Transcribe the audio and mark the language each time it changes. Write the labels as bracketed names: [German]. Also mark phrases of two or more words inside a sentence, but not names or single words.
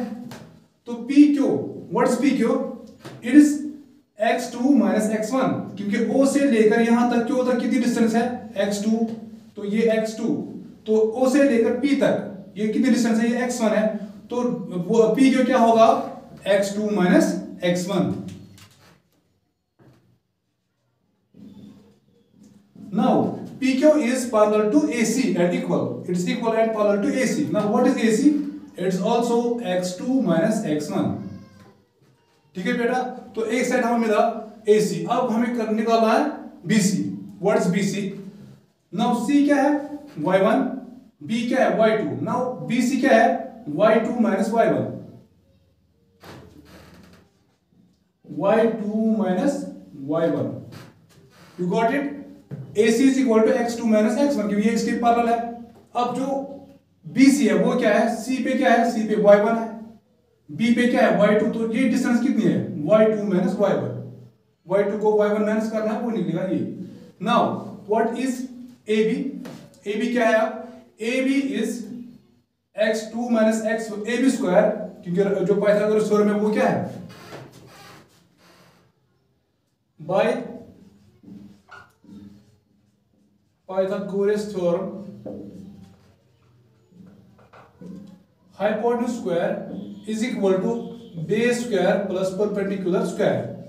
[English] तो PQ, what is PQ? it is x2 minus x1, [Hindi] क्योंकि O से लेकर यहां तक Q तक कितनी डिस्टेंस है? x2, तो ये x2, तो O से लेकर P तक ये कितनी डिस्टेंस है? ये x1 है, तो वो PQ क्या होगा? x2 माइनस x1। [English] Now PQ is parallel to AC and equal. It is equal and parallel to AC. Now what is AC? It is also x2 minus x1. [Hindi] ठीक है बेटा। तो एक साइड हमें मिला AC, अब हमें निकालना है BC। [English] What is BC? Now [Hindi] C क्या है? y1, B क्या है? y2। Now BC क्या है? [English] y2 minus y1, y2 minus y1। You got it? AC is equal to x2 minus x1, [Hindi] क्योंकि ये इसके पैरेलल है। अब जो BC है वो क्या है? C पे क्या है? C पे y1 है, B पे क्या है? y2। तो ये डिस्टेंस कितनी है? [English] y2 minus y1। [Hindi] y2 को y1 माइनस करना है, वो निकलेगा ये। [English] now what is AB? [Hindi] AB क्या है? [English] AB is x2 minus x a b square, [Hindi] क्योंकि जो पाइथागोरस थ्योरम है वो क्या है, [English] by Pythagoras theorem hypotenuse square is equal to base square plus perpendicular square.